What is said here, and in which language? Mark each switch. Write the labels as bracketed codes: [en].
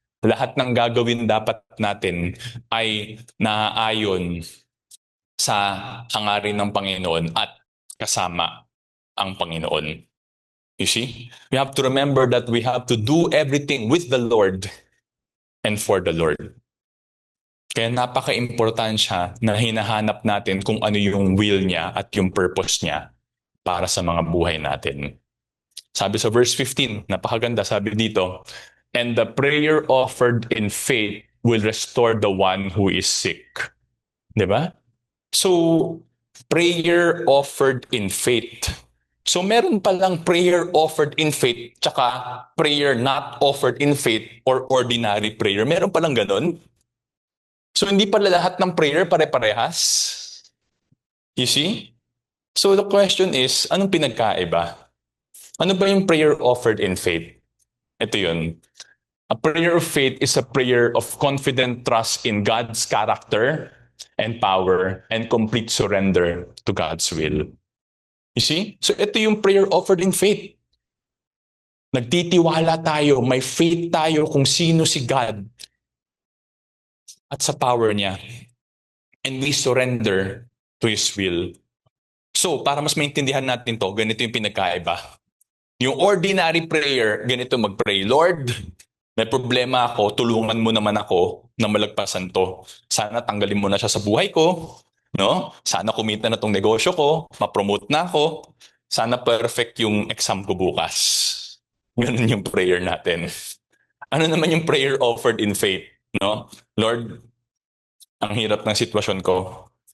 [tl] Lahat ng gagawin dapat natin ay naaayon sa hangarin ng Panginoon at kasama ang Panginoon. [en] You see? We have to remember that we have to do everything with the Lord and for the Lord. [tl] Kaya napaka-importansya na hinahanap natin kung ano yung will niya at yung purpose niya para sa mga buhay natin. Sabi sa verse 15, napakaganda, sabi dito, [en] and the prayer offered in faith will restore the one who is sick. Diba? So, prayer offered in faith. So, [tl] meron palang [en] prayer offered in faith tsaka prayer not offered in faith or ordinary prayer. [tl] Meron palang ganun. So, hindi pala lahat ng prayer pare-parehas. [en] You see? So, the question is, [tl] anong pinagkaiba? Ano ba yung [en] prayer offered in faith? Ito yun. A prayer of faith is a prayer of confident trust in God's character and power and complete surrender to God's will. You see? So [tl] ito yung [en] prayer offered in faith. [tl] Nagtitiwala tayo, may faith tayo kung sino si God at sa power niya. [en] And we surrender to His will. [tl] So, para mas maintindihan natin to, ganito yung pinagkaiba. Yung ordinary prayer, ganito mag-pray, Lord, may problema ako, tulungan mo naman ako na malagpasan to. Sana tanggalin mo na siya sa buhay ko, no? Sana kumita na tong negosyo ko, ma-promote na ako. Sana perfect yung exam ko bukas. Ganun yung prayer natin. Ano naman yung [en] prayer offered in faith, no? [tl] Lord, ang hirap ng sitwasyon ko.